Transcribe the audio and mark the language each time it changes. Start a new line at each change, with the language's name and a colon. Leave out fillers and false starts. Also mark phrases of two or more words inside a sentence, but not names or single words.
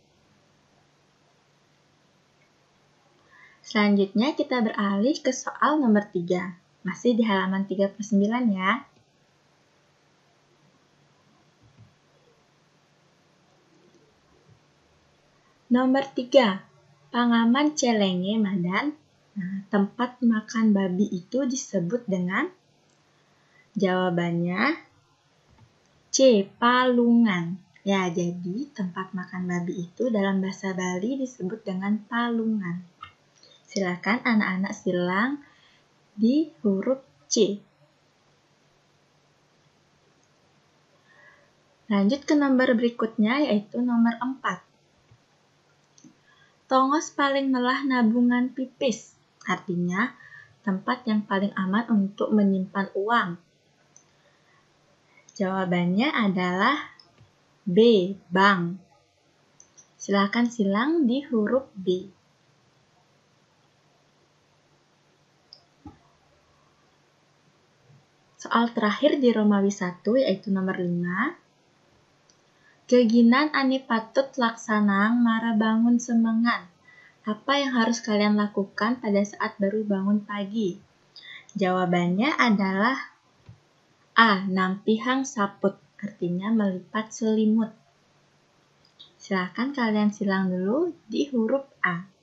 Indonesian: Selanjutnya kita beralih ke soal nomor 3. Masih di halaman 39 ya. Nomor 3.
Balinese: Pangaman celenge madan.
Indonesian: Nah, tempat makan babi itu disebut dengan jawabannya C, palungan. Ya, jadi tempat makan babi itu dalam bahasa Bali disebut dengan palungan. Silakan anak-anak silang di huruf C. Lanjut ke nomor berikutnya yaitu nomor 4.
Balinese: Tongos paling melah nabungan pipis.
Indonesian: Artinya tempat yang paling aman untuk menyimpan uang. Jawabannya adalah B, bank. Silakan silang di huruf B. Soal terakhir di Romawi 1 yaitu nomor 5.
Balinese: Geginan ani patut laksanang mara bangun semengan.
Indonesian: Apa yang harus kalian lakukan pada saat baru bangun pagi? Jawabannya adalah A,
Balinese: nampihang saput.
Indonesian: Artinya melipat selimut. Silakan kalian silang dulu di huruf A.